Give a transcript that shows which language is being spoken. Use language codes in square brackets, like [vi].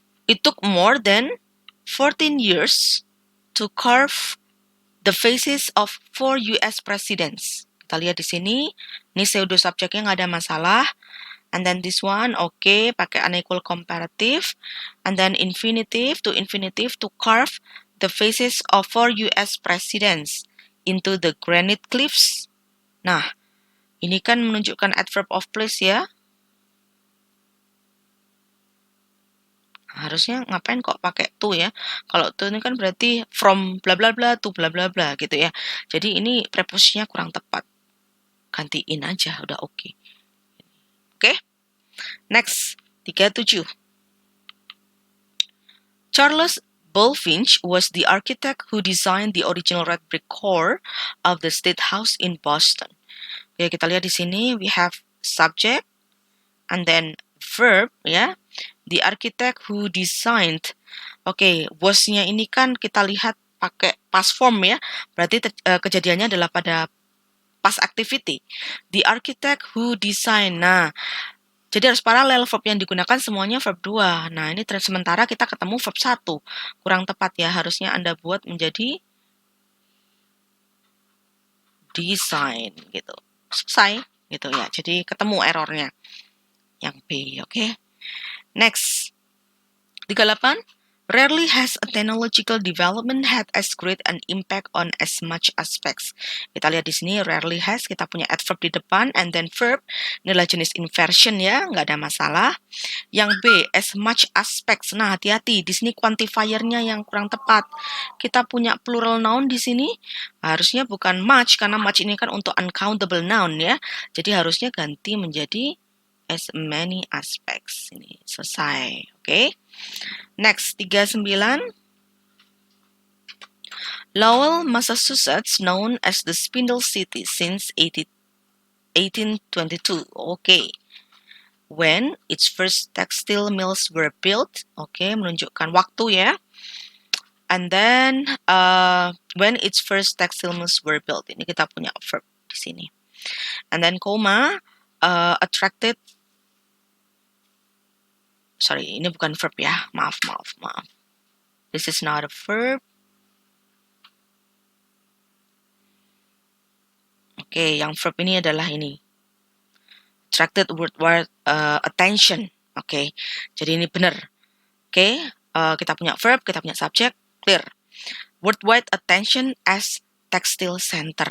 [en] It took more than 14 years to carve the faces of 4 US presidents. [id] Kita lihat di sini, ini pseudo subjeknya nggak ada masalah. [en] And then this one, okay, [id] pakai [en] unequal comparative. And then infinitive to carve the faces of 4 US presidents into the granite cliffs. [id] Nah, ini kan menunjukkan adverb of place ya. Harusnya ngapain kok pakai to ya? Kalau to ini kan berarti [en] from bla bla bla [id] to bla bla bla gitu ya. Jadi ini preposisinya kurang tepat. Gantiin aja, udah oke. Oke? Next, 37. [en] Charles Bulfinch was the architect who designed the original red brick core of the State House in Boston. [id] Oke, kita lihat di sini [en] we have subject and then verb [id] ya. [en] The architect who designed. [id] Oke, bosnya ini kan kita lihat pakai past form ya. Berarti kejadiannya adalah pada past activity. [en] The architect who designed. [id] Nah, jadi harus paralel verb yang digunakan semuanya verb 2. Nah, ini sementara kita ketemu verb 1. Kurang tepat ya, harusnya Anda buat menjadi design gitu. Selesai gitu ya. Jadi ketemu errornya. Yang B, oke. Next. 38. [en] Rarely has a technological development had as great an impact on as much aspects. [id] Kita lihat di sini rarely has, kita punya adverb di depan [en] and then [id] verb. Ini adalah jenis inversion ya, nggak ada masalah. Yang B, as much aspects. Nah, hati-hati, di sini quantifiernya yang kurang tepat. Kita punya plural noun di sini, harusnya bukan much, karena much ini kan untuk uncountable noun ya. Jadi harusnya ganti menjadi as many aspects. Ini selesai, oke? Next, 39. [en] Lowell, Massachusetts, known as the Spindle City since 1822. Okay. When its first textile mills were built. [id] Okay, menunjukkan waktu ya. [en] And then, when its first textile mills were built. [id] Ini kita punya verb di sini. [en] And then, attracted. [id] Sorry, ini bukan verb ya. Maaf. [en] This is not a verb. [id] Oke, yang verb ini adalah ini. [en] Attracted worldwide attention. [id] Oke, jadi ini benar. Oke, kita punya verb, kita punya subject, clear. [en] Worldwide attention as textile center.